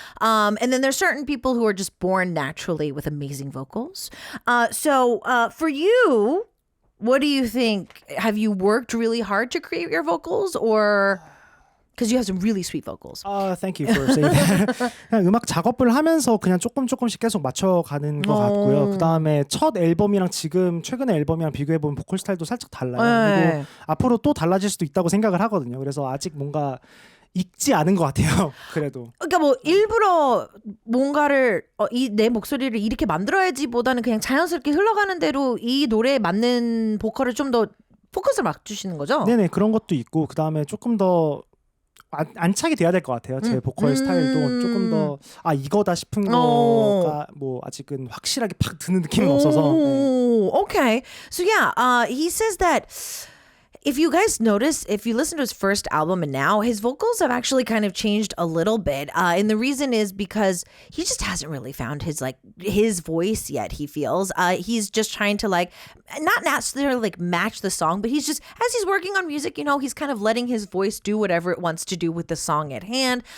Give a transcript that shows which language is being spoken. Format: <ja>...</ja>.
<en>And then there's certain people who are just born naturally with amazing vocals. So for you, what do you think? Have you worked really hard to create your vocals, or because you have some really sweet vocals? Thank you for saying that.</en> <ko>그냥 음악 작업을 하면서 그냥 조금씩 계속 맞춰가는 것 같고요. 그 다음에 첫 앨범이랑 지금 최근의 앨범이랑 비교해보면 보컬 스타일도 살짝 달라요. 그리고 앞으로 또 달라질 수도 있다고 생각을 하거든요. 그래서 아직 뭔가 익지 않은 것 같아요. 그래도. 그러니까 뭐 일부러 뭔가를 내 목소리를 이렇게 만들어야지보다는 그냥 자연스럽게 흘러가는 대로 이 노래에 맞는 보컬을 좀 더 포커스를 맞추시는 거죠? 네네, 그런 것도 있고 그 다음에 조금 더 안착이 돼야 될 것 같아요. 제 보컬 스타일도 조금 더 이거다 싶은 거가 뭐 아직은 확실하게 팍 드는 느낌은 없어서. 네.</ko> <en>Okay. So yeah, he says that if you guys notice, if you listen to his first album and now, his vocals have actually kind of changed a little bit. And the reason is because he just hasn't really found his voice yet, he feels. He's just trying to not necessarily match the song, but he's just, as he's working on music, he's kind of letting his voice do whatever it wants to do with the song at hand.</en>